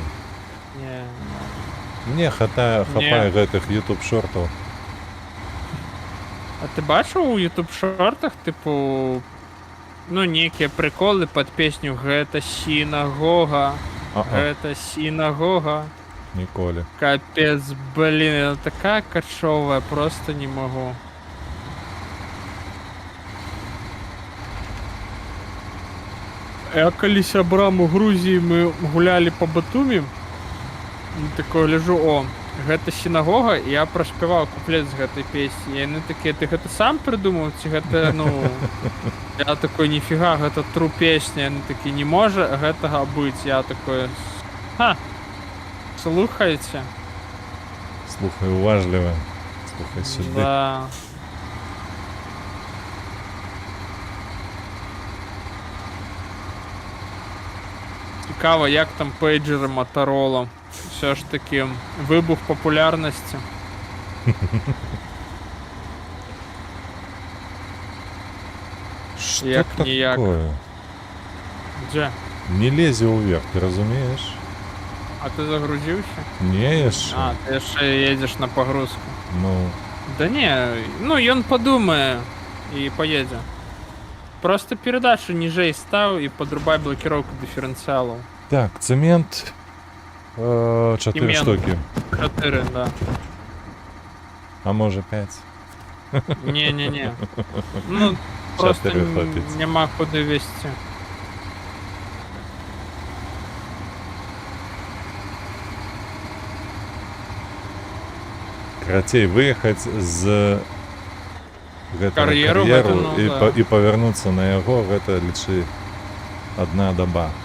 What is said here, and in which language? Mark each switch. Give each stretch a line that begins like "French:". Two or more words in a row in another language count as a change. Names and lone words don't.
Belarusian: Мне хапае гэтых YouTube-шортаў. А ты бачыў у YouTube-шортах, тыпу, ну, нейкія прыколы пад песню «Гэта сінагога», «Гэта сінагога». Ніколі. Капец,
Russian: блин, она такая качевая, просто не могу.
Belarusian: Я калі сябрам у Грузіі мы гулялі па Батумі, такое ляжу, о, гэта сінагога, і я праспяваў куплет з гэтай песні. І яны такія, ты гэта сам прыдумаў, ці гэта, ну... Я такой, ніфіга, гэта тру песня. Яны такі, не можа гэтага быць. Я такой, ха, слухайце. Слухай уважліва. Слухай сюды. Да.
Ukrainian: Цікаво, як там пейджери Motorola. Все ж таки, вибух популярності.
Russian: Что
Ukrainian: Як
Russian: такое?
Belarusian: ніяк. Дже? Не лезе ўверх, ты разумееш?
Ukrainian: А ти загрузився?
Belarusian: Не яшчэ.
Ukrainian: А, ти ще їдеш на погрузку. Ну, Да не, ну ён подумає і поїде. Просто передачу ніжей став і подрубай блокировку диференціалу. так, цемент 4 Цемент. штуки. 4, да. А може 5. Не. Ну, просто хватить. нема куди вести.
Belarusian: Карацей, выехаць з гэтага Кар'еру кар'еру гэта, ну, і, да. і павярнуцца на яго, гэта, лічы, адна даба.